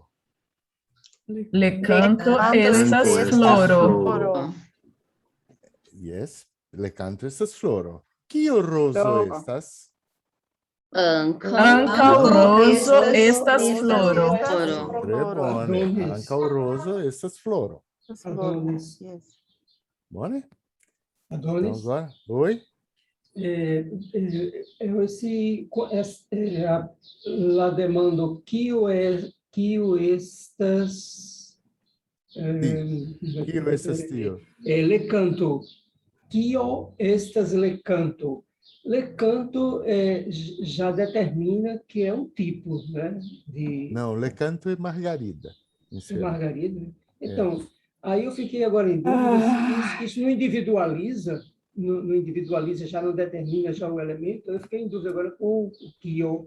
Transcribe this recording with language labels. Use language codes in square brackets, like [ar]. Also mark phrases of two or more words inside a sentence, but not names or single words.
[eo] Lekanto estas floro. Yes, le canto estas floro. Kio rozo Floro. estas? Ankaŭ rozo estas floro. Tre bone. Ankaŭ rozo estas floro. Adonis. Yes. Bone? [pt] Então Adonis, agora, oi? [eo] la demando kio estas Kio estas tio? le canto. Kio estas le canto? [pt] Le canto já determina que é um tipo, né? Não, le canto é Margarida. em De Serão. Margarida. Então, aí eu fiquei agora em dúvida se isso não individualiza, não individualiza, já não determina já o elemento. Eu fiquei em dúvida agora com o kio.